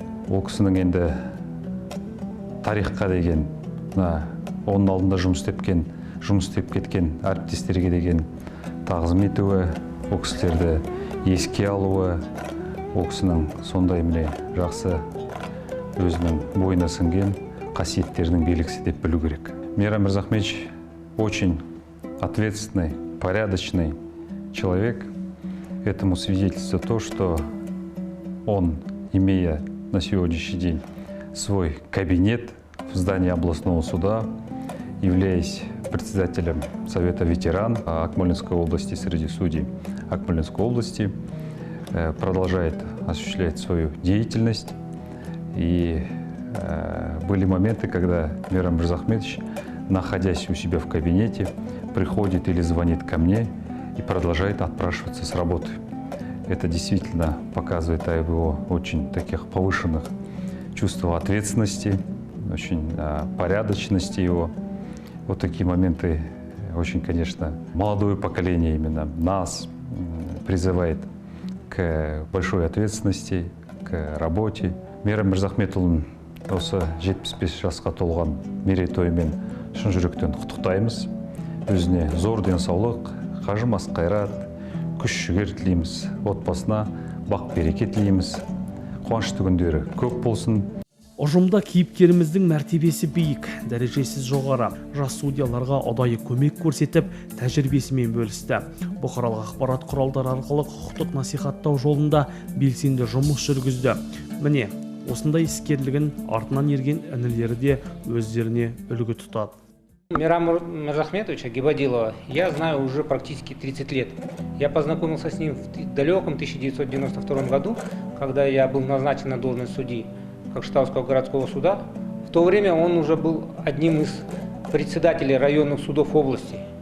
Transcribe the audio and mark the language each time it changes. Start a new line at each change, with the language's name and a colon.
Kazakh: Ол кісінің енді тарихқа деген, оның алдында жұмыс істеп кеткен әріптестерге деген тағзым етуі, ол кісілерді еске алуы, ол кісінің сондай міне жақсы өзінің бойына сіңген қасиеттерінің белгісі деп білу керек.
Russian: Мейрам Мырзахметович очень ответственный, порядочный человек. Этому свидетельствует то, что он, имея на сегодняшний день свой кабинет в здании областного суда, являясь председателем Совета ветеран Акмолинской области среди судей Акмолинской области, продолжает осуществлять свою деятельность. И были моменты, когда Мейрам Мырзахметович, находясь у себя в кабинете, приходит или звонит ко мне и продолжает отпрашиваться с работы. Это действительно показывает о его очень таких повышенных чувствах ответственности, очень порядочности его. Вот такие моменты очень, конечно, молодое поколение именно нас призывает к большой ответственности, к работе.
Kazakh: Мейрам Мырзахметұлын осы 75 жасқа толған мерейтоймен шын жүректен құттықтаймыз. Өзіне зор денсаулық, қажымас қайрат, күш-жігер тілейміз. Отбасына бақ-береке тілейміз. Қуанышты күндері көп болсын. Ұжымда кейіпкеріміздің мәртебесі биік, дәрежесі жоғары, жас судьяларға ұдайы көмек көрсетіп, тәжірибесімен бөлісті. Бұқаралық ақпарат құралдары арқылы құқықтық насихаттау жолында белсенді жұмыс жүргізді. Міне, осындай іскерлігін артынан ерген інілері де өздеріне үлгі тұтады.
Russian: Мейрама Мырзахметовича Гибадилова я знаю уже практически 30 лет. Я познакомился с ним в далеком 1992 году, когда я был назначен на должность судьи Кокшетавского городского суда. В то время он уже был одним из председателей районных судов области.